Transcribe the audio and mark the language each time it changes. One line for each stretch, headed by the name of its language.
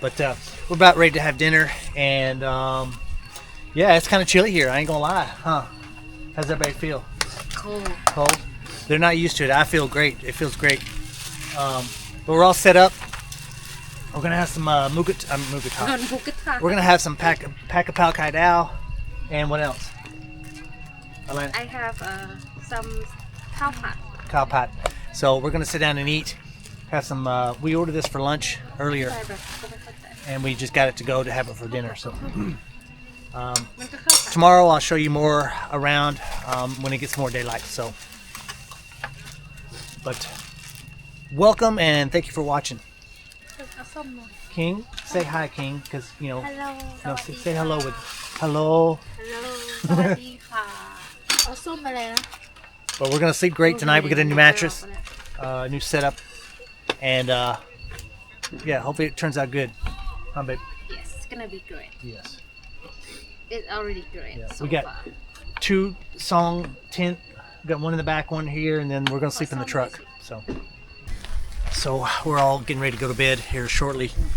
English: But we're about ready to have dinner, and yeah, it's kind of chilly here. I ain't gonna lie, huh? How's everybody feel? cold Cold? They're not used to it. I feel great. It feels great. But we're all set up. We're gonna have some mugatha. We're gonna have some pack of pao kai dao, and what else? Alana? I have some ข้าวผัด Cow pot. So we're gonna sit down and eat. Have some. We ordered this for lunch earlier,
Thai: ใช่แบบก็ไม่เข้าใจ
English: and we just got it to go to have it for dinner. So
Thai: มันก็เข้าใจ
English: tomorrow I'll show you more around when it gets more daylight. So, but welcome and thank you for watching.
Thai: เอาส้มมา
English: King, say hi, King, because you know. Hello No, say hello with hello.
Thai: Hello สวัสดีค่ะเอาส้มอะไรนะ
English: But we're gonna sleep great tonight. We get a new mattress, new setup, and yeah, hopefully it turns out good. Huh, babe? Yes it's gonna be great Yes. it's already great Yeah, so we got far 2 song tent. We got one in the back, one here, and then we're gonna sleep in the truck. So we're all getting ready to go to bed here shortly.